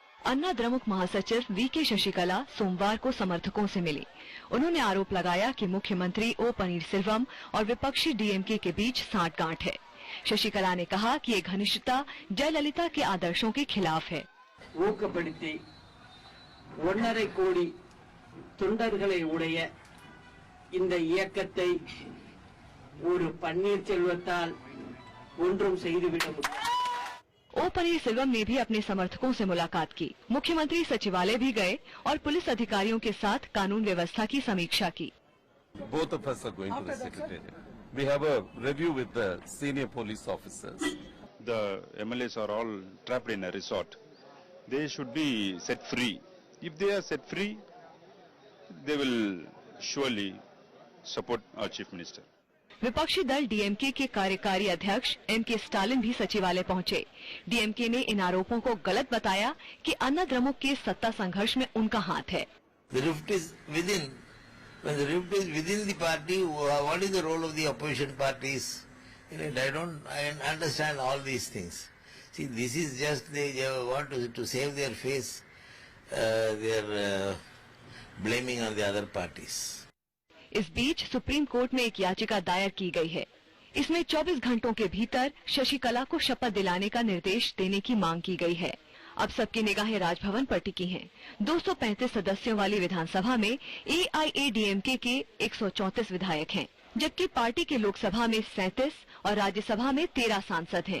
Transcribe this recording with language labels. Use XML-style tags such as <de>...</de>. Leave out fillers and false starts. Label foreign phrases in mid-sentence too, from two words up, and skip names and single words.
<hi>अन्ना द्रमुक महासचिव वीके शशिकला सोमवार को समर्थकों से मिली। उन्होंने आरोप लगाया कि मुख्यमंत्री ओ पनीरसेल्वम और विपक्षी डीएमके के बीच साठगांठ है। शशिकला ने कहा कि ये घनिष्ठता जयललिता के आदर्शों के खिलाफ है।</hi> <ta>ஊக்கப்படுத்தி 1.5 கோடி தொண்டர்களை உடைய இந்த இயக்கத்தை ஒரு பன்னீர்செல்வத்தால் ஒன்றும் செய்துவிட முடியாது।</ta> <hi>ओ पनीरसेल्वम ने भी अपने समर्थकों से मुलाकात की। मुख्यमंत्री सचिवालय भी गए और पुलिस अधिकारियों के साथ कानून व्यवस्था की समीक्षा की।</hi> <en>Both of us are going to the secretariat. We have a review with the senior police officers. The MLAs are all trapped in a resort. They should be set free. If they are set free, they will surely support our Chief Minister.</en> <hi>विपक्षी दल डीएमके के कार्यकारी अध्यक्ष एमके स्टालिन भी सचिवालय पहुंचे। डीएमके ने इन आरोपों को गलत बताया कि अन्ना द्रमुक के सत्ता संघर्ष में उनका हाथ है।</hi> <en>The rift is within. When the rift is within the party, what is the role of the opposition parties? I don't understand all these things. See, this is just they want to save their face. They are blaming on the other parties.</en> <hi>इस बीच सुप्रीम कोर्ट में एक याचिका दायर की गई है। इसमें 24 घंटों के भीतर शशिकला को शपथ दिलाने का निर्देश देने की मांग की गई है। अब सबकी निगाहें राजभवन पर टिकी हैं। 235 सदस्यों वाली विधानसभा में एआईएडीएमके के 134 विधायक हैं, जबकि पार्टी के लोकसभा में 37 और राज्यसभा में 13 सांसद हैं।</hi>